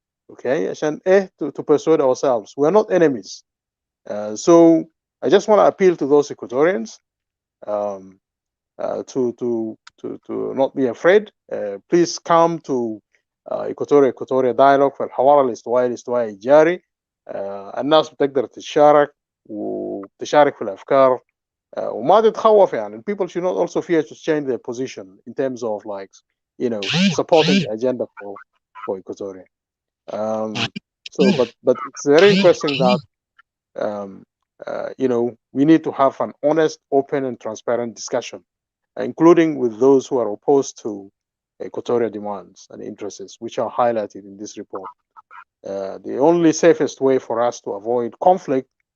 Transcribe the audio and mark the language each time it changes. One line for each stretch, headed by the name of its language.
English: Okay, عشان to persuade ourselves we're not enemies. So I just want to appeal to those Equatorians to not be afraid. Please come to Equatoria dialogue
Arabic: في الحوار الاستوائي الجاري. الناس بتقدر تشارك وتشارك في الأفكار وما تتخوف يعني.
English: People should not also fear to change their position in terms of supporting the agenda for Equatoria. But it's very interesting that we need to have an honest, open, and transparent discussion, including with those who are opposed to Equatorial demands and interests, which are highlighted in this report. The only safest way for us to avoid conflict